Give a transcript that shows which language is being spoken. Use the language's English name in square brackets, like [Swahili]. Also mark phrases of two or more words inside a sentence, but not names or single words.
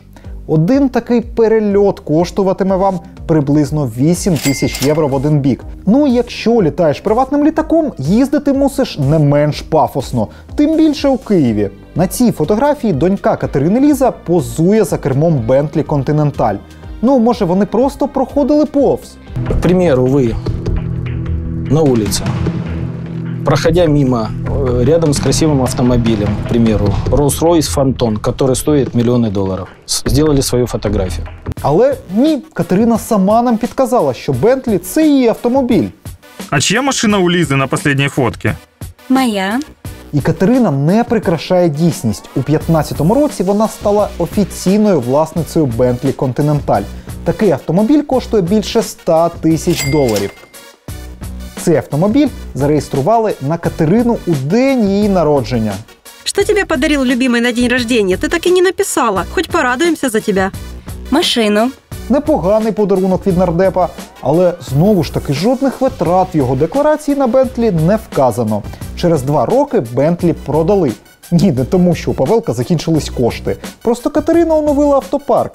[Ukrainian] Один такий перельот коштуватиме вам приблизно 8 тисяч євро в один бік. Ну і якщо літаєш приватним літаком, їздити мусиш не менш пафосно, тим більше у Києві. На цій фотографії донька Катерини Ліза позує за кермом Bentley Continental. Ну, може, вони просто проходили повз. [Russian] К примеру, вы на улице, проходя мимо, рядом с красивым автомобилем, к примеру, Rolls-Royce Phantom, который стоит миллионы долларов, сделали свою фотографию. [Ukrainian] Але ні, Катерина сама нам підказала, що Bentley – це її автомобіль. [Russian] А чья машина у Лизы на последней фотке? Моя. [Ukrainian] І Катерина не прикрашає дійсність. У 2015 році вона стала офіційною власницею Bentley Continental. Такий автомобіль коштує більше 100 тисяч доларів. Цей автомобіль зареєстрували на Катерину у день її народження. [Russian] Что тебе подарил любимый на день рождения? Ты так и не написала. Хоть порадуемся за тебя. Машину. [Ukrainian] Непоганий подарунок від нардепа, але знову ж таки жодних витрат в його декларації на Бентлі не вказано. Через 2 роки Бентлі продали. Ні, не тому, що у Павелка закінчились кошти. Просто Катерина оновила автопарк.